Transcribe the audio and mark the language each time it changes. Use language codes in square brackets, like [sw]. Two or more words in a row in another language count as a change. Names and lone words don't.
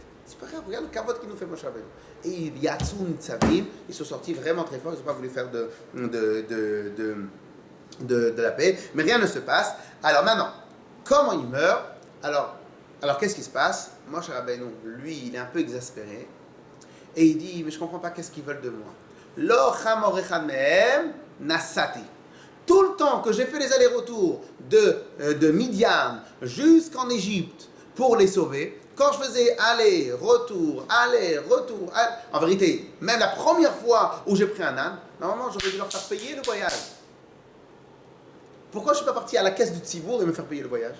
[fr] C'est pas grave, regarde le kavod qu'il nous fait Moshe Rabbeinu. Et [he] יצאו נצבים, [fr] ils sont sortis vraiment très forts, ils n'ont pas voulu faire de la paix, mais rien ne se passe. Alors maintenant, comment il meurt? Alors qu'est-ce qui se passe? Moshe Rabbeinu, lui, il est un peu exaspéré, et il dit, mais je ne comprends pas qu'est-ce qu'ils veulent de moi. [he] לא חמור אחד מהם נשאתי. [fr] Tout le temps que j'ai fait les allers-retours de Midian jusqu'en Égypte pour les sauver, quand je faisais aller-retour, en vérité, même la première fois où j'ai pris un âne, normalement j'aurais dû leur faire payer le voyage. Pourquoi je ne suis pas parti à la caisse du Tzibour et me faire payer le voyage?